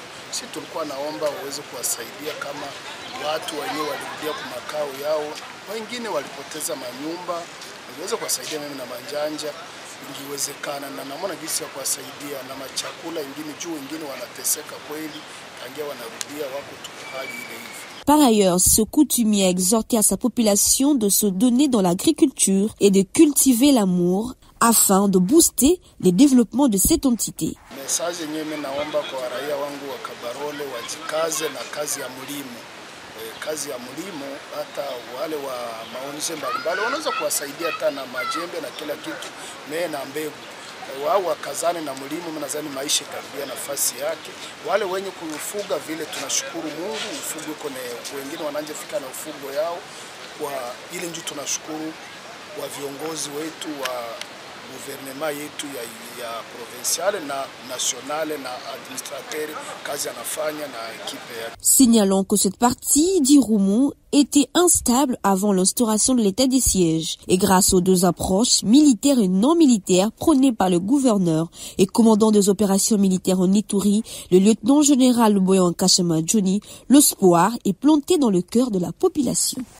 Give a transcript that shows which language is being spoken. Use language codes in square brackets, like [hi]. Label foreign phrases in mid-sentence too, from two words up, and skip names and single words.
[sw] Sisi tulikuwa naomba waweze kuwasaidia kama watu wenyewe walirudia kwa makao yao, wengine walipoteza manyumba, waweze kuwasaidia mimi na manjanja ingiwezekana, na namna gisi ya kuwasaidia na machakula ingine juu wengine wanateseka kweli, tangia wanarudia wako tu hali ile hivi. [fr] Par ailleurs, ce coutumier a exhorté à sa population de se donner dans l'agriculture et de cultiver l'amour afin de booster le développement de cette entité. [sw] Message yenyewe naomba kwa raia wangu wa Kabarole wajikaze na kazi ya mlimo. Kazi ya mlimo, hata wale wa maonyesho mbalimbali wanaweza kuwasaidia hata na majembe na kila kitu, na mbegu. Wao wakazane na mlimo, mnadhani maisha karibia nafasi yake. Wale wenye kufuga vile tunashukuru Mungu, ufugo uko na wengine wanaanza fika na ufugo yao. Kwa ile ndio tunashukuru wa viongozi wetu wa gouvernement yetu ya provinciale na nationale na administrateur kazi anafanya na équipe ya. [fr] Signalons que cette partie d'Irumu était instable avant l'instauration de l'état des sièges et grâce aux deux approches militaires et non militaires prônées par le gouverneur et commandant des opérations militaires en Ituri, le lieutenant-général Luboya Kashamadjoni, l'espoir est planté dans le cœur de la population.